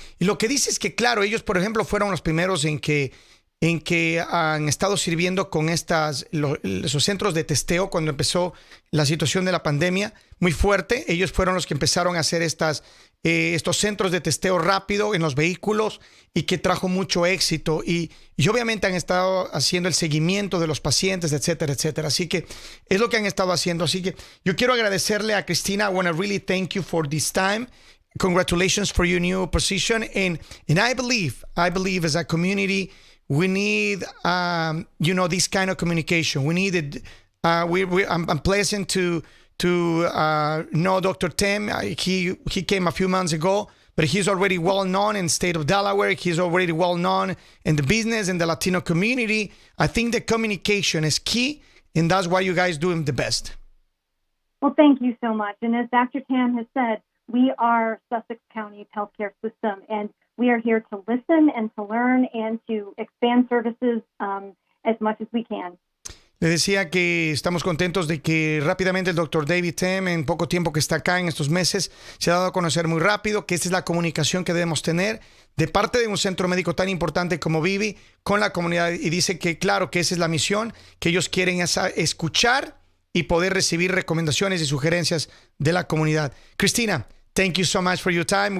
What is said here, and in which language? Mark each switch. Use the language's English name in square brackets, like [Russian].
[Spanish] Y lo que dice es que, claro, ellos, por ejemplo, fueron los primeros en que han estado sirviendo con esos centros de testeo cuando empezó la situación de la pandemia muy fuerte. Ellos fueron los que empezaron a hacer estos centros de testeo rápido en los vehículos y que trajo mucho éxito. Y obviamente han estado haciendo el seguimiento de los pacientes, etcétera, etcétera. Así que es lo que han estado haciendo. Así que yo quiero agradecerle a Cristina. [English] I want to really thank you for this time. Congratulations for your new position. And I believe as a community, we need, this kind of communication. We need it. I'm pleasant to know Dr. Tim. He came a few months ago, but he's already well known in the state of Delaware. He's already well known in the business and the Latino community. I think the communication is key. and that's why you guys do the best. Well, thank you so much. And as Dr. Tam has said, we are Sussex County's healthcare system, and we are here to listen and to learn and to expand services as much as we can. [Spanish] Le decía que estamos contentos de que rápidamente el doctor David Tam, en poco tiempo que está acá en estos meses, se ha dado a conocer muy rápido que esta es la comunicación que debemos tener de parte de un centro médico tan importante como Beebe con la comunidad. Y dice que claro que esa es la misión, que ellos quieren escuchar y poder recibir recomendaciones y sugerencias de la comunidad. [English] Cristina, thank you so much for your time.